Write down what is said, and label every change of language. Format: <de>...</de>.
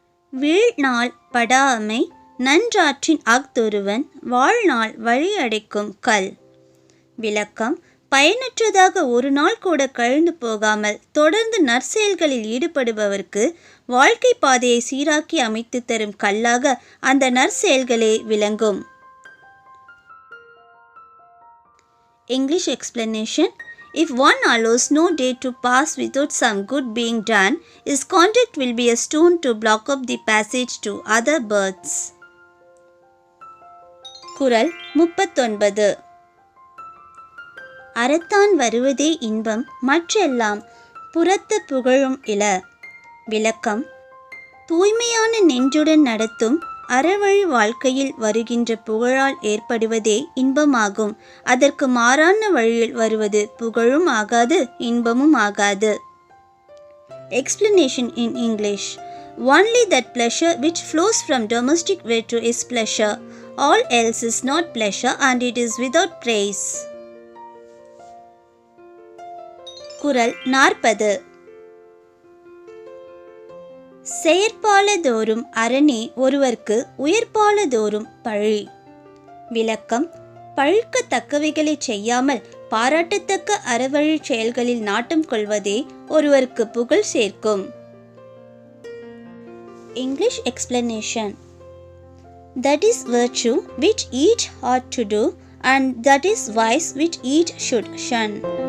<ta>வீழ்நாள் படாமை நன்றாற்றின் அஃதொருவன் வாழ்நாள் வழி அடைக்கும் கல். விளக்கம். பயனற்றதாக ஒரு நாள் கூட கழிந்து போகாமல் தொடர்ந்து நற்செயல்களில் ஈடுபடுபவருக்கு வாழ்க்கை பாதையை சீராக்கி அமைத்து தரும் கல்லாக அந்த நற்செயல்களே விளங்கும்.</ta> <en>English explanation. If one allows no day to pass without some good being done, his conduct will be a stone to block up the passage to other births.</en> <ta>குறள் 39. அறத்தான் வருவதே இன்பம் மற்றெல்லாம் புறத்து புகழும் இல. விளக்கம். தூய்மையான நெஞ்சுடன் நடத்தும் அறவழி வாழ்க்கையில் வருகின்ற புகழால் ஏற்படுவதே இன்பமாகும். அதற்கு மாறான வழியில் வருவது புகழும் ஆகாது, இன்பமும் ஆகாது.</ta> <en>Explanation in English. Only that pleasure which flows from domestic virtue is pleasure. All else is not pleasure and it is without praise.</en> <ta>குறள் 40. செயற்பாலதோறும் அரணே ஒருவர்க்கு உயர்பாலதோறும் பழி. விளக்கம். பழிக்கத்தக்கவைகளை செய்யாமல் பாராட்டத்தக்க அறவழி செயல்களில் நாட்டம் கொள்வதே ஒருவருக்கு புகழ் சேர்க்கும்.</ta> <en>English explanation. That is virtue which each ought to do, and that is vice which each should shun.</en>